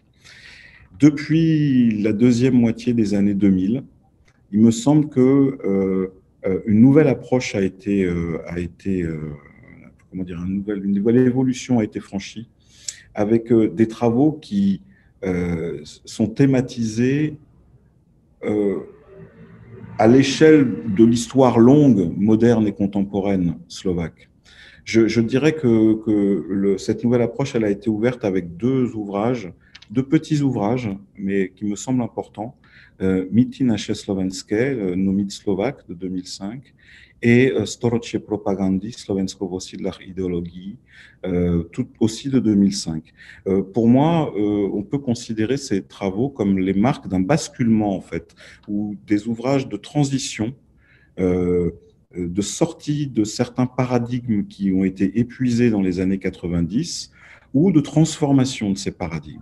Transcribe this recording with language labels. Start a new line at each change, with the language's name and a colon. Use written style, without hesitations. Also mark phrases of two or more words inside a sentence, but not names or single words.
French: Depuis la deuxième moitié des années 2000, il me semble que une nouvelle approche a été comment dire, une nouvelle évolution a été franchie, avec des travaux qui sont thématisés à l'échelle de l'histoire longue, moderne et contemporaine slovaque. Je dirais que cette nouvelle approche, elle a été ouverte avec deux petits ouvrages, mais qui me semblent importants. Mity naše slovenské, nos mythes slovaques de 2005, et Storočie propagandy, Slovensko v osídlách idéologií, tout aussi de 2005. Pour moi, on peut considérer ces travaux comme les marques d'un basculement, en fait, ou des ouvrages de transition, de sortie de certains paradigmes qui ont été épuisés dans les années 90, ou de transformation de ces paradigmes.